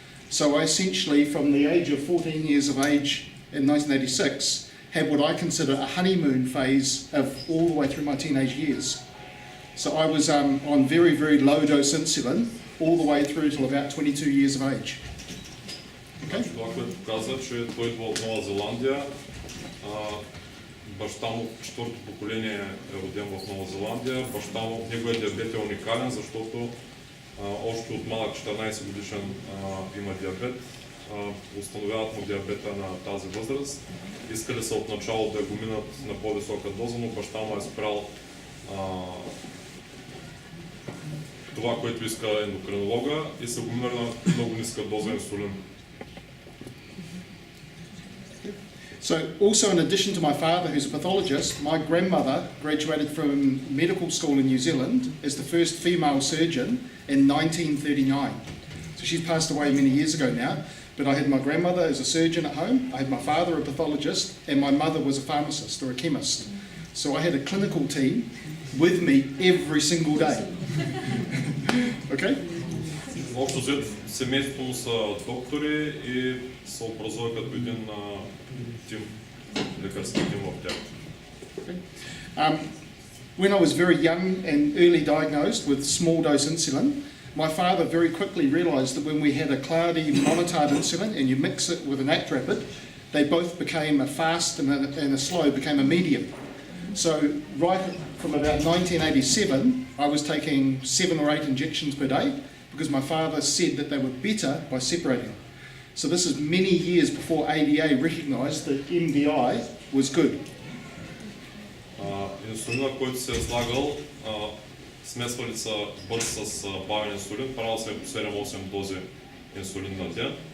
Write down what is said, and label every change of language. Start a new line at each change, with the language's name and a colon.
English: So I essentially, from the age of 14 years of age in 1986, had what I consider a honeymoon phase of all the way through my teenage years. So I was on very, very low dose insulin all the way through till about 22 years of age. Okay?
Bulgarian: Това, което каза, че той идва от Нова Зеландия. Баща му, четвърто поколение е роден в Нова Зеландия. Баща му, неговият диабет е уникален, защото още от малък 14 годишен има диабет. Установяват му диабета на тази възраст. Искали са отначало да го минат на по-висока доза, но баща му е спрял това, което иска ендокринолога и са го минали на много ниска доза инсулин.
English: So also in addition to my father, who's a pathologist, my grandmother graduated from medical school in New Zealand as the first female surgeon in 1939. So she's passed away many years ago now, but I had my grandmother as a surgeon at home, I had my father a pathologist, and my mother was a pharmacist or a chemist. So I had a clinical team with me every single day. Okay?
Bulgarian: Общо взето семейството му са доктори и се образува като един тим, лекарски тим в тях.
English: When I was very young and early diagnosed with small dose insulin, my father very quickly realised that when we had a cloudy monotard insulin and you mix it with an actrapid, they both became a fast and a slow became a medium. So right from about 1987, I was taking 7 or 8 injections per day because my father said that they were better by separating. So this is many years before ADA recognised that MDI was good.
Bulgarian: Инсулина, който се е слагал, смесвали са бърз с бавен инсулин, правил се по 7-8 дози инсулин на ден.